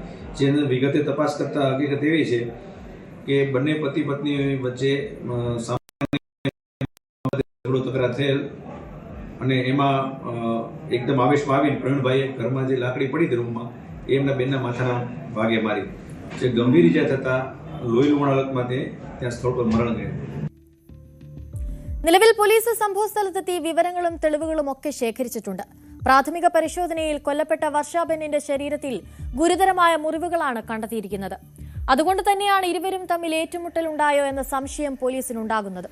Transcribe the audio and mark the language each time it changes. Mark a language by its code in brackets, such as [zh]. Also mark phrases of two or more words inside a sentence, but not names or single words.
[gu] જે અંદર વિગતે તપાસ કરતા હકીકત એવી છે કે બંને પતિ પત્ની વચ્ચે ઝઘડો તકરાર થયેલ અને એમાં એકદમ આવેશમાં આવીને પ્રવીણભાઈએ ઘરમાં જે લાકડી પડી હતી રૂમમાં એ એમના બેનના માથાના ભાગે મારી, જે ગંભીર ઇજા થતા લોહી લુહાણ હાલતમાં તે ત્યાં સ્થળ પર મરણ ગયું. [ml] നിലവിൽ പോലീസ് സംഭവസ്ഥലത്തെത്തി വിവരങ്ങളും തെളിവുകളും ഒക്കെ ശേഖരിച്ചിട്ടുണ്ട്. പ്രാഥമിക പരിശോധനയിൽ കൊല്ലപ്പെട്ട വർഷാബെന്നിന്റെ ശരീരത്തിൽ ഗുരുതരമായ മുറിവുകളാണ് കണ്ടെത്തിയിരിക്കുന്നത്. അതുകൊണ്ട് തന്നെയാണ് ഇരുവരും തമ്മിൽ ഏറ്റുമുട്ടലുണ്ടായോ എന്ന സംശയം പോലീസിനുണ്ടാകുന്നത്.